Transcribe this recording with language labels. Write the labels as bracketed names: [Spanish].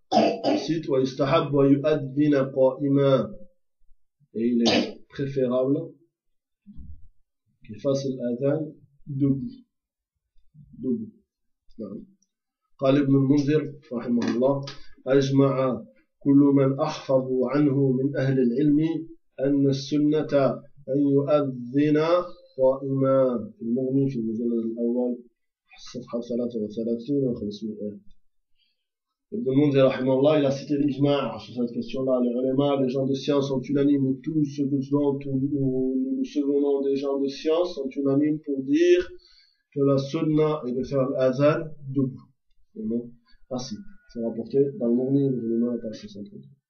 [French] Il cite [Arabic] ويستحب ويؤذن قائما. [French] Et il est préférable qu'il fasse l'adhan debout. Debout. [Arabic] قال ابن المنذر رحمه الله أجمع كل من أحفظ عنه من أهل العلم أن السنة أن يؤذن قائمان في المغني في المجلد الأول صفحة 33 و 500. [French] Ibn al-Munzir, rahimahullah, il a cité l'Ijma' sur cette question-là. Les ulama, les gens de science sont unanimes, tous ce que nous souvenons des gens de science sont unanimes pour dire que la sunna est de faire l'azan debout. Et non, assis. C'est rapporté dans le Mourni, le ulama est à 63.